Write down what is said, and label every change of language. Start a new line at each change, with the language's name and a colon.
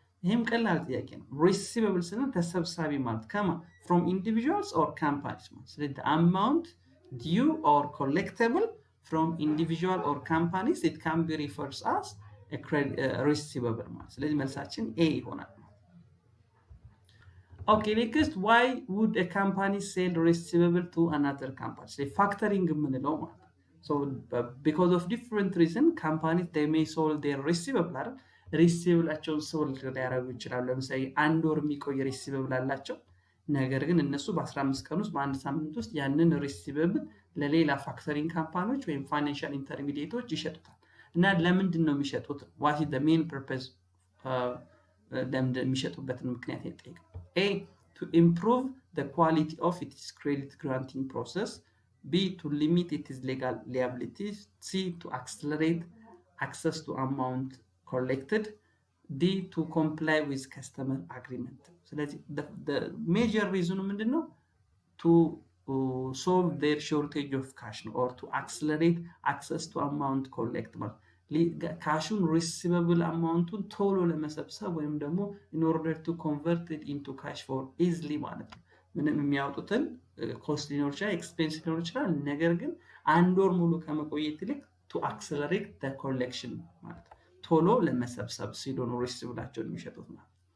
Amharic: ይህም ቀላል ጥያቄ ነው። ሪሲቨብል ስንል ተሰብሳቢ ማለት ከማ
English: from individuals or companies ማለት። ስለዚህ the amount due or collectible from individual or companies it can be referred as a receivable ማለት።
Amharic: ስለዚህ መልሳችን A ይሆናል።
English: Okay, next why would a company sell receivable to another company?
Amharic: ስለዚህ ፋክተሪንግ የምንለው ማለት ነው።
English: So because of different reason companies they may sold their receivable
Amharic: አይደል? ሪሲቨብላቸውን ሶልድ ሊያደርጉ ይችላሉ። ለምሳሌ 1 ወር የሚቆይ ሪሲቨብል አላቸው። ነገር ግን እነሱ በ15 ቀን ውስጥ በአንድ ሳምንት ውስጥ ያንን ሪሲቨብል ለሌላ ፋክተሪንግ ካምፓኒዎች ወይም ፋይናንሻል ኢንተርሚዲየቶች ይሸጡታል። እና ለምንድን ነው የሚሸጡት?
English: ዋት ኢዝ ዘ ሜን ፐርፐዝ
Amharic: ለምንድን የሚሸጡበትን ምክንያት ይጠይቃል።
English: A to improve the quality of its credit granting process, B to limit its legal liabilities, C to accelerate access to amount collected, D to comply with customer agreement. ስለዚህ the major reason
Amharic: ምንድነው?
English: to solve their shortage of cash or to accelerate access to amount collect
Amharic: ማለት ካሹን ሪሲቨብል አማውንቱን ቶሎ ለመሰብሰብ ወይም ደግሞ
English: in order to convert it into cash for easily
Amharic: ማለት ነው። ምንም የሚያወጡትን ኮስት ሊኖር ይችላል፣ ኤክስፔንስ ሊኖር ይችላል። ነገር ግን 1 ወር ሙሉ ከመቆየት ይልቅ
English: to accelerate the collection
Amharic: ማለት ቶሎ ለመሰብሰብ ሲሉ ነው ሪሲቨብላቸውን የሚሸጡት ማለት።